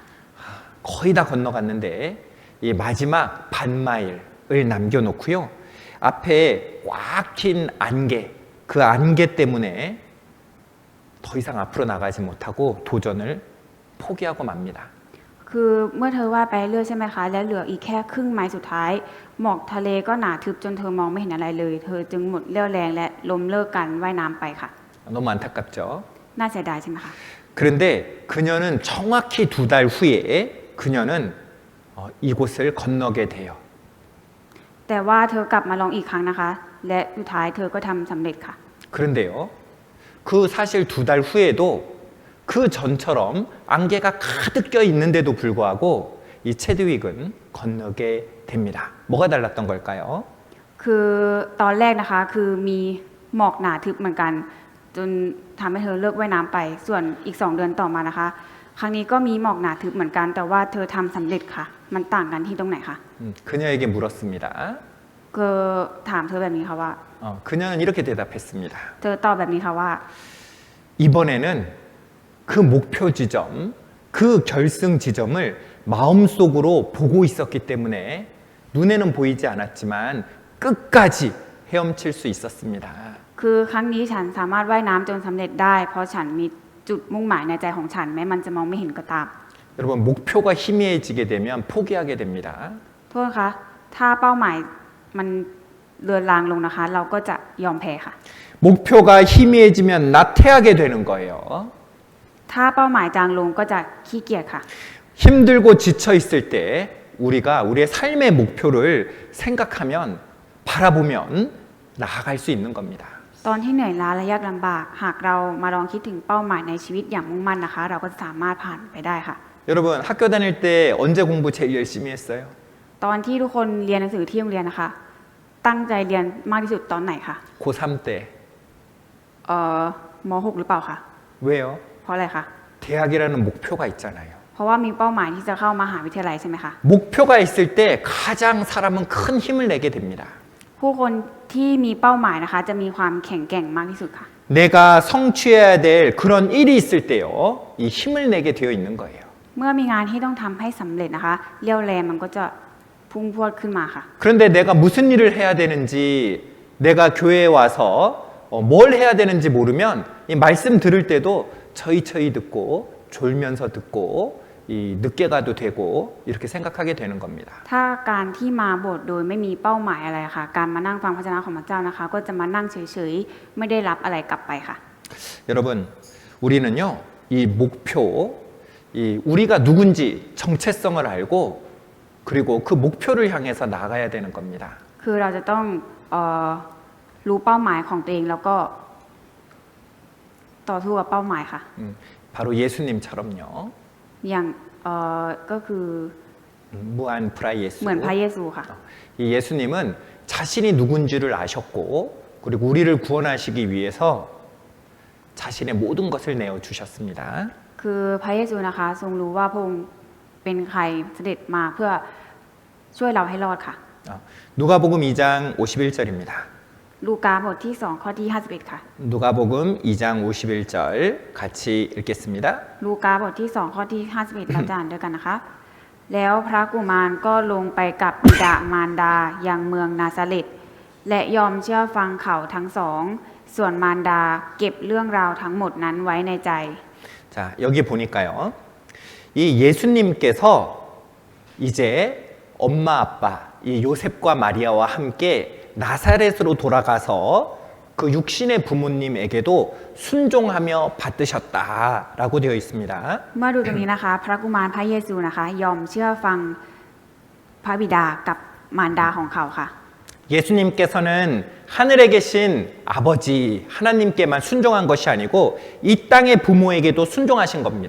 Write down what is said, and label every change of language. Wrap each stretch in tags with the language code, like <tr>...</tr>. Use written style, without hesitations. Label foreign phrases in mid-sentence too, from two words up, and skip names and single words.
<ko>거의 다 건너갔는데 이 마지막 반마일을 남겨놓고요. 앞에 꽉 낀 안개, 그 안개 때문에 더 이상 앞으로 나가지 못하고 도전을 포기하고 맙니다.</ko> <th>คือเมื่อเธอว่ายไปเรื่อยใช่ไหมคะและเหลืออีกแค่ครึ่งไมล์สุดท้ายหมอกทะเลก็หนาทึบจนเธอมองไม่เห็นอะไรเลย เธอจึงหมดเรี่ยวแรงและล้มเลิกการว่ายน้ำไปค่ะ</th> <ko>너무 안타깝죠.</ko> <th>น่าเสียดายใช่ไหมคะ</th> <ko>그런데 그녀는 정확히 2달 후에 그녀는 이곳을 건너게 돼요.</ko> <th>แต่ว่าเธอกลับมาลองอีกครั้งนะคะ และสุดท้ายเธอก็ทำสำเร็จค่ะ</th> <ko>그런데요, 그 사실 2달 후에도 그 전처럼 안개가 가득 껴 있는데도 불구하고 이 체드윅은 건너게 됩니다. 뭐가 달랐던 걸까요?</ko> <th>คือตอนแรกนะคะคือมีหมอกหนาทึบเหมือนกัน จนทำให้เธอเลิกว่ายน้ำไป ส่วนอีก2 เดือนต่อมานะคะ ครั้งนี้ก็มีหมอกหนาทึบเหมือนกัน แต่ว่าเธอทำสำเร็จค่ะ มันต่างกันที่ตรงไหนคะ</th> <ko>그녀에게 물었습니다.</ko> <th>ก็ถามเธอแบบนี้ค่ะว่า</th> <ko>그녀는 이렇게 대답했습니다.</ko> <th>เธอตอบแบบนี้ค่ะว่า</th> <ko>이번에는 그 목표 지점, 그 결승 지점을 마음속으로 보고 있었기 때문에 눈에는 보이지 않았지만 끝까지 헤엄칠 수 있었습니다.</ko> <th>คือครั้งนี้ฉันสามารถว่ายน้ำจนสำเร็จได้ เพราะฉันมีจุดมุ่งหมายในใจของฉันแม้มันจะมองไม่เห็นก็ตาม</th> <ko>여러분, 목표가 희미해지게 되면 포기하게 됩니다.</ko> <th>โทษนะคะถ้าเป้าหมายมันเลือนลางลงนะคะ เราก็จะยอมแพ้ค่ะ</th> <ko>목표가 희미해지면 나태하게 되는 거예요.</ko> <th>ถ้าเป้าหมายจางลงก็จะขี้เกียจค่ะ</th> <ko>힘들고 지쳐 있을 때 우리가 우리의 삶의 목표를 생각하면 바라보면 나아갈 수 있는 겁니다.</ko> <th>ตอนที่เหนื่อยล้าและยากลำบาก หากเรามาลองคิดถึงเป้าหมายในชีวิตอย่างมุ่งมั่นนะคะ เราก็จะสามารถผ่านไปได้ค่ะ</th> <ko>여러분, 학교 다닐 때 언제 공부 제일 열심히 했어요?</ko> <th>ตอนที่ทุกคนเรียนหนังสือที่โรงเรียนนะคะ ตั้งใจเรียนมากที่สุดตอนไหนคะ</th> <ko>고3 때.</ko> <th>ม .6 หรือเปล่าคะ</th> <ko>왜요?</ko> <th>เพราะอะไรคะ</th> <ko>대학이라는 목표가 있잖아요.</ko> <th>เพราะว่ามีเป้าหมายที่จะเข้ามหาวิทยาลัยใช่ไหมคะ</th> <ko>목표가 있을 때 가장 사람은 큰 힘을 내게 됩니다.</ko> <th>ผู้คนที่มีเป้าหมายนะคะ จะมีความแข็งแกร่งมากที่สุดค่ะ</th> <ko>내가 성취해야 될 그런 일이 있을 때요, 이 힘을 내게 되어 있는 거예요.</ko> <th>เมื่อมีงานที่ต้องทำให้สำเร็จนะคะเรี่ยวแรงมันก็จะพุ่งพรวดขึ้นมาค่ะ</th> <ko>그런데 내가 무슨 일을 해야 되는지, 내가 교회에 와서 뭘 해야 되는지 모르면 이 말씀 들을 때도 처이처이 듣고 졸면서 듣고 이 늦게 가도 되고 이렇게 생각하게 되는 겁니다.</ko> <th>ถ้าการที่มาโบสถ์โดยไม่มีเป้าหมายอะไรค่ะ การมานั่งฟังพระวจนะของพระเจ้านะคะ ก็จะมานั่งเฉยๆไม่ได้รับอะไรกลับไปค่ะ</th> <ko>여러분, 우리는요, 이 목표, 이 우리가 누군지 정체성을 알고 그리고 그 목표를 향해서 나가야 되는 겁니다.</ko> <th>คือเราจะต้องรู้เป้าหมายของตัวเองแล้วก็ต่อสู้กับเป้าหมายค่ะ</th> <ko>바로 예수님처럼요.</ko> <th>อย่างก็คือ</th> <ko>무한 프라이 예수.</ko> <th>เหมือนพระเยซูค่ะ</th> <ko>이 예수님은 자신이 누군지를 아셨고 그리고 우리를 구원하시기 위해서 자신의 모든 것을 내어 주셨습니다.</ko> <th>คือพระเยซูนะคะทรงรู้ว่าพระองค์เป็นใครเสด็จมาเพื่อช่วยเราให้รอดค่ะ</th> <ko>누가복음 2장 51절입니다.</ko> <th>ลูกาบทที่2ข้อที่51ค่ะ</th> <ko>누가복음 2장 51절 같이 읽겠습니다.</ko> <th>ลูกาบทที่2ข้อที่51เราจะอ่านด้วยกันนะคะ แล้วพระกุมารก็ลงไปกับบิดามารดายังเมืองนาซาเร็ตและยอมเชื่อฟังเขาทั้งสองส่วนมารดาเก็บเรื่องราวทั้งหมดนั้นไว้ในใจ</th> <ko>자, 여기 보니까요. 이 예수님께서 이제 엄마 아빠 이 요셉과 마리아와 함께 나사렛으로 돌아가서 그 육신의 부모님에게도 순종하며 받으셨다라고 되어 있습니다.</ko> <th>เมื่อดูตรงนี้นะคะ พระกุมารพระเยซูนะคะ ยอมเชื่อฟังพระบิดากับมารดาของเขาค่ะ</th> <ko>예수님께서는 하늘에 계신 아버지 하나님께만 순종한 것이 아니고 이 땅의 부모에게도 순종하신 겁니다.</ko>